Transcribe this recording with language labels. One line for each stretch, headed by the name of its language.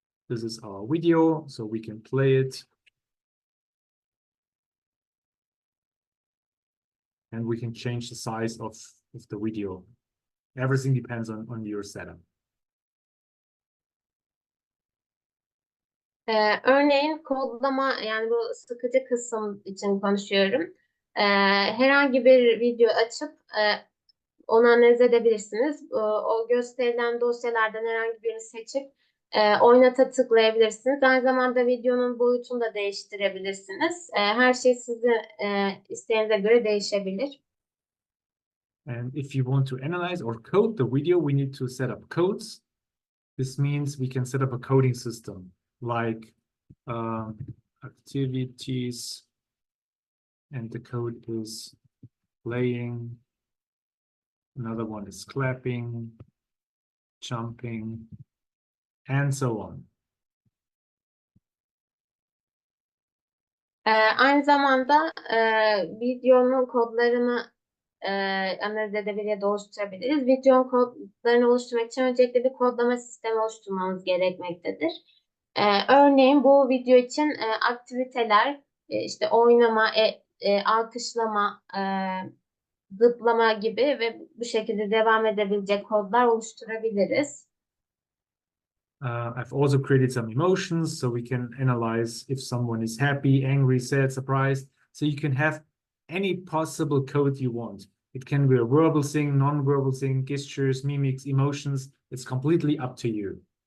English: This is our video, so we can play it. And we can change the size of the video. Everything depends on your setup.
Turkish: Örneğin kodlama, yani bu sıkıcı kısım için konuşuyorum. Herhangi bir video açıp onu analiz edebilirsiniz. O gösterilen dosyalardan herhangi birini seçip oynata tıklayabilirsiniz. Aynı zamanda videonun boyutunu da değiştirebilirsiniz. Her şey sizin isteğinize göre değişebilir.
English: And if you want to analyze or code the video, we need to set up codes. This means we can set up a coding system like activities, and the code is playing. Another one is clapping, jumping, and so on.
Turkish: Aynı zamanda videonun kodlarını analiz edebilir ya da oluşturabiliriz. Videonun kodlarını oluşturmak için öncelikle bir kodlama sistemi oluşturmamız gerekmektedir. Örneğin bu video için aktiviteler, işte oynama, alkışlama, zıplama gibi ve bu şekilde devam edebilecek kodlar oluşturabiliriz.
English: I've also created some emotions, so we can analyze if someone is happy, angry, sad, surprised. So you can have any possible code you want. It can be a verbal thing, non-verbal thing, gestures, mimics, emotions. It's completely up to you.